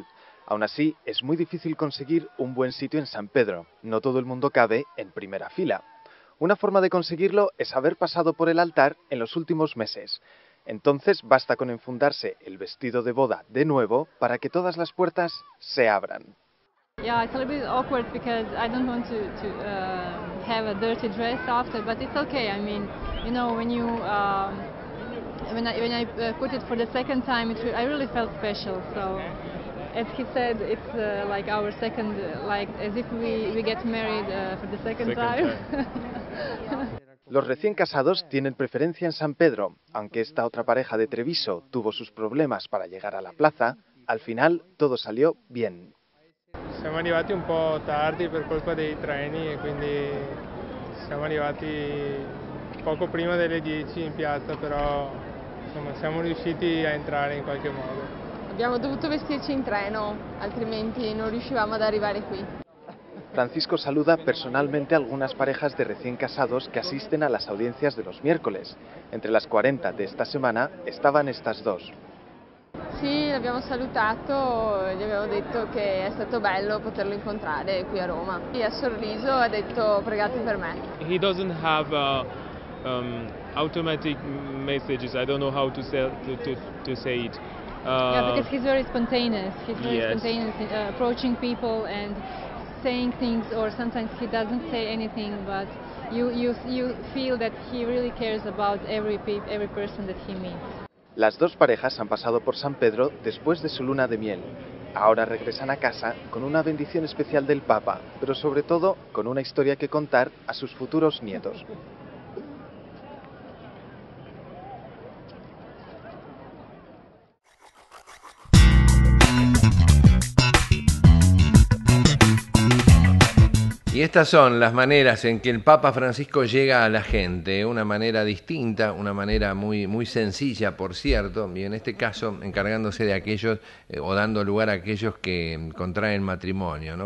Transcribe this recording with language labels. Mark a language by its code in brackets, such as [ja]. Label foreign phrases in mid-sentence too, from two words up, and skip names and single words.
[es] Aún así, es muy difícil conseguir un buen sitio en San Pedro. No todo el mundo cabe en primera fila. Una forma de conseguirlo es haber pasado por el altar en los últimos meses. Entonces basta con enfundarse el vestido de boda de nuevo para que todas las puertas se abran. [en] Yeah, it's a little bit awkward because I don't want to have a dirty dress after, but it's okay. I mean, you know, when I put it for the second time, I really felt special. So, as he said, it's like our second, like as if we get married for the second time. [es] Los recién casados tienen preferencia en San Pedro, aunque esta otra pareja de Treviso tuvo sus problemas para llegar a la plaza. Al final todo salió bien. [it] Siamo arrivati un po' tardi per colpa dei treni e quindi siamo arrivati poco prima delle 10 in piazza, però insomma siamo riusciti a entrare in qualche modo. Abbiamo dovuto vestirci in treno, altrimenti non riuscivamo ad arrivare qui. [es] Francisco saluda personalmente a algunas parejas de recién casados que asisten a las audiencias de los miércoles. Entre las 40 de esta semana estaban estas dos. [it] Sì, l'abbiamo salutato e gli avevo detto che è stato bello poterlo incontrare qui a Roma. E ha sorriso e ha detto pregate per me. [en] He doesn't have automatic messages. I don't know how to say it. Yeah, because he's very spontaneous. He's very spontaneous approaching people and saying things, or sometimes he doesn't say anything, but you feel that he really cares about every person that he meets. [es] Las dos parejas han pasado por San Pedro después de su luna de miel. Ahora regresan a casa con una bendición especial del Papa, pero sobre todo con una historia que contar a sus futuros nietos. Y estas son las maneras en que el Papa Francisco llega a la gente, una manera distinta, una manera muy sencilla, por cierto, y en este caso encargándose de aquellos o dando lugar a aquellos que contraen matrimonio, ¿no?